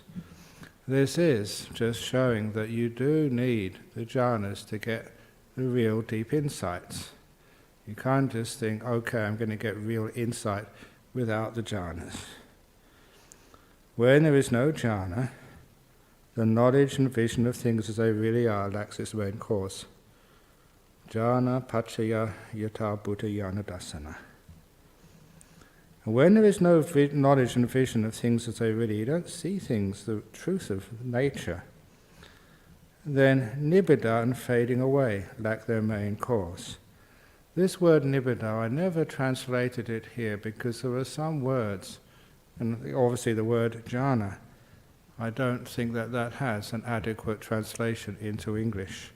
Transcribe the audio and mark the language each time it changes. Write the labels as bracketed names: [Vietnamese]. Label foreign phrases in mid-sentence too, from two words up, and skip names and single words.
[English] This is just showing that you do need the jhanas to get the real deep insights. You can't just think, okay, I'm going to get real insight without the jhanas. When there is no jhana, the knowledge and vision of things as they really are lacks its main cause. [Pali] Jhana paccaya yata buddha yana dasana. [English] When there is no knowledge and vision of things as they really, you don't see things, the truth of nature, then nibbida and fading away lack their main cause. This word nibbida, I never translated it here because there are some words, and obviously the word jhana, I don't think that has an adequate translation into English.